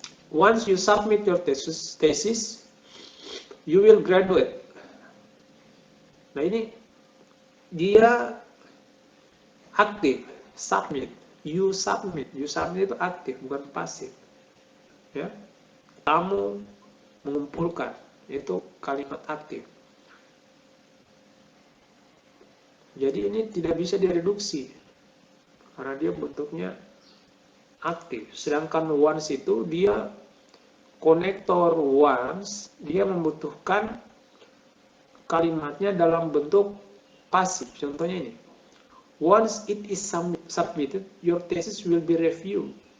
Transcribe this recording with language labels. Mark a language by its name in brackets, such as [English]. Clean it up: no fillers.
[English] Once you submit your thesis, you will graduate. [Indonesian] Nah, ini dia aktif, submit. [English] You submit [Indonesian] itu aktif, bukan pasif. Ya, kamu mengumpulkan, itu kalimat aktif. Jadi ini tidak bisa direduksi karena dia bentuknya aktif. Sedangkan once itu dia konektor once, dia membutuhkan kalimatnya dalam bentuk pasif. Contohnya ini, [English] once it is submitted, your thesis will be reviewed.